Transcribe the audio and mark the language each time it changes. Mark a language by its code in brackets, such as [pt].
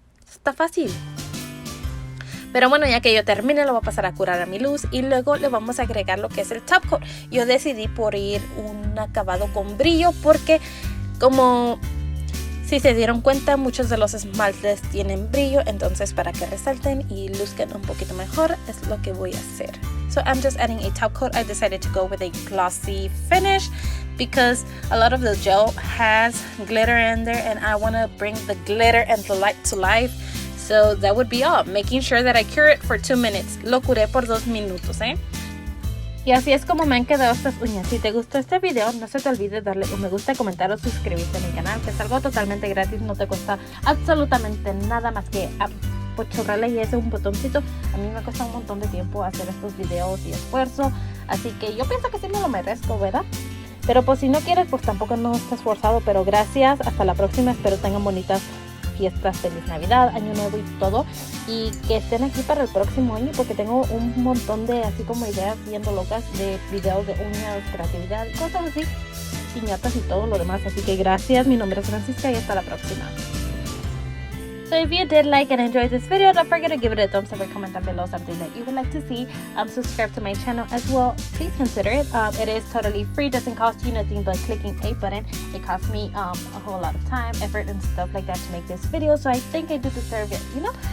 [es] Está fácil. Pero bueno, ya que yo termine, lo voy a pasar a curar a mi luz, y luego le vamos a agregar lo que es el top coat. Yo decidí por ir un acabado con brillo, porque como si se dieron cuenta, muchos de los esmaltes tienen brillo, entonces para que resalten y luzcan un poquito mejor es lo que voy a hacer. [en] So I'm just adding a top coat. I decided to go with a glossy finish because a lot of the gel has glitter in there, and I want to bring the glitter and the light to life. So that would be all, making sure that I cure it for 2 minutes. [es] Lo curé por 2 minutos, Y así es como me han quedado estas uñas. Si te gustó este video, no se te olvide darle un me gusta, comentar o suscribirte a mi canal, que es algo totalmente gratis, no te cuesta absolutamente nada más que apachurrarle y ese un botoncito. A mí me cuesta un montón de tiempo hacer estos videos y esfuerzo, así que yo pienso que sí me lo merezco, ¿verdad? Pero pues si no quieres, pues tampoco no estás forzado. Pero gracias, hasta la próxima, espero tengan bonitas fiestas, feliz Navidad, Año Nuevo y todo, y que estén aquí para el próximo año, porque tengo un montón de así como ideas viendo locas de videos de uñas, creatividad, cosas así, piñatas y todo lo demás. Así que gracias, mi nombre es Francisca y hasta la próxima. [en] So if you did like and enjoy this video, don't forget to give it a thumbs up and comment down below something that you would like to see. Subscribe to my channel as well. Please consider it. It is totally free, doesn't cost you nothing but clicking a button. It cost me a whole lot of time, effort, and stuff like that to make this video, so I think I do deserve it, you know.